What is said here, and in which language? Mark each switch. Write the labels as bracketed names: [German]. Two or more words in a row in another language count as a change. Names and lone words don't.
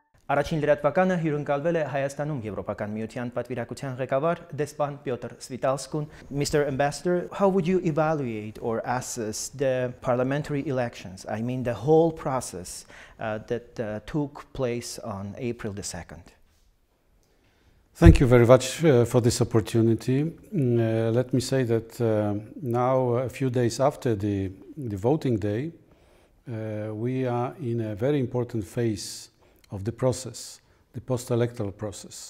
[Armenian] Առաջին լրատվականը հյուրընկալվել է Հայաստանում Եվրոպական միության պատվիրակության ղեկավար դեսպան Պյոտր Սվիտալսկուն. [English] Mr. Ambassador, how would you evaluate or assess the parliamentary elections? I mean the whole process that took place on April the 2nd. Thank you very much for this opportunity. Let me say that now, a few days after the voting day, we are in a very important phase of the process, the post-electoral process.